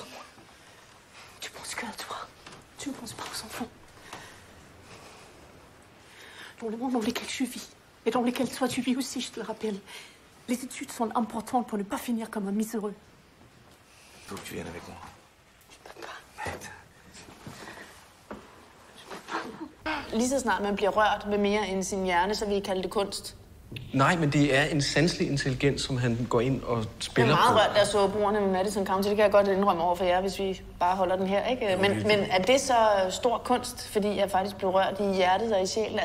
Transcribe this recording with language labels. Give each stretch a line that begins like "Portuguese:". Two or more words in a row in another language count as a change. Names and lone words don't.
French: Tu penses que à toi. Tu ne penses pas aux enfants. Dans le monde dans lequel je vis, et dans lequel toi tu vis aussi, je te le rappelle, les études sont importantes pour ne pas finir comme un miséreux. Il faut que tu viennes avec moi. Je peux pas. Arrête.
Danish: Lige så snart man bliver rørt ved mere end sin hjerne, så vil I kalde det kunst. Nej, men det er en sanselig intelligens, som han går ind og spiller på. Jeg er meget rørt, der så brugerne med Madison County. Det kan jeg godt indrømme over for jer, hvis vi bare holder den her, ikke? Men er det så stor kunst, fordi jeg faktisk blev rørt i hjertet og i sjælen?